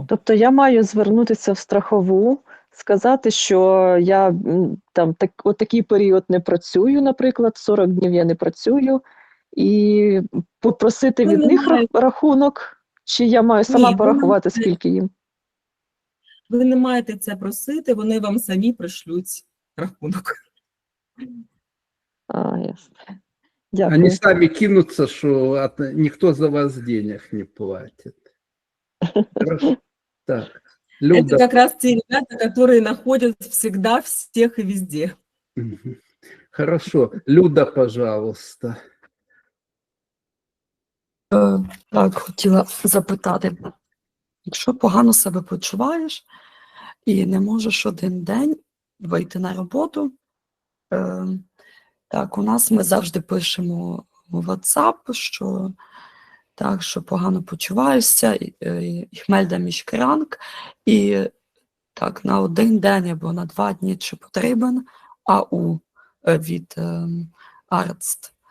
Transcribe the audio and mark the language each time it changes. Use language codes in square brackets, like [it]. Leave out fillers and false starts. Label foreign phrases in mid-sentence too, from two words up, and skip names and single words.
[uk] Тобто я маю звернутися в страхову, сказати, що я там отакий період не працюю, наприклад, 40 днів я не працюю, і попросити від них рахунок, чи я маю сама порахувати, скільки їм? Ви не маєте це просити, вони вам самі пришлють рахунок. Ясно. Дякую. [ru] Они сами кинутся, что никто за вас денег не платит. Хорошо. Так. Люда. Это как раз те ребята, которые находят всегда, всех и везде. Хорошо. Люда, пожалуйста. [uk] Так, хотіла запитати. Якщо погано себе почуваєш і не можеш один день вийти на роботу, так, у нас ми завжди пишемо в WhatsApp, що так, що погано почуваєшся, [de] ich melde mich krank, [uk] і так, на 1 день або на 2 дні, чи потрібен АУ від Арzt.